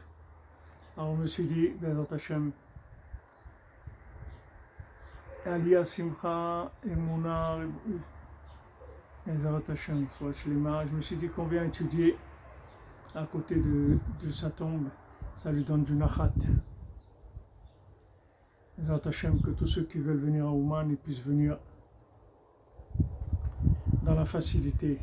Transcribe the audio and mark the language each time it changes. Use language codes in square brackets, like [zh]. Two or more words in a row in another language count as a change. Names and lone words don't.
[fr] Alors on me suis dit, [he] בעזרת השם, עליה שמחה, אמונה, בעזרת השם, [fr] je me suis dit qu'on vient étudier à côté de sa tombe, ça lui donne du nachat. [he] בעזרת השם, [fr] que tous ceux qui veulent venir à Ouman, ils puissent venir dans la facilité.